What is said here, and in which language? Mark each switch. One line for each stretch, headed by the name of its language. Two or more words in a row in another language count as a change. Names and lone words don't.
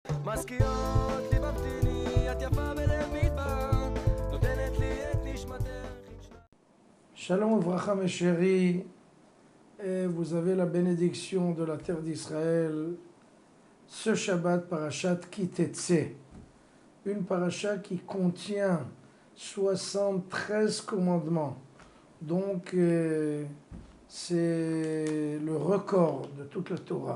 Hebrew: מזכירות לי במתיני, את יפה בלב מדבר, נותנת לי את נשמתך. שלום וברכה
French: mes chéris, et vous avez la bénédiction de la terre d'Israël ce
Hebrew: שבת פרשת כי תצא,
French: une paracha qui contient 73 commandements. Donc c'est le record de toute la Torah.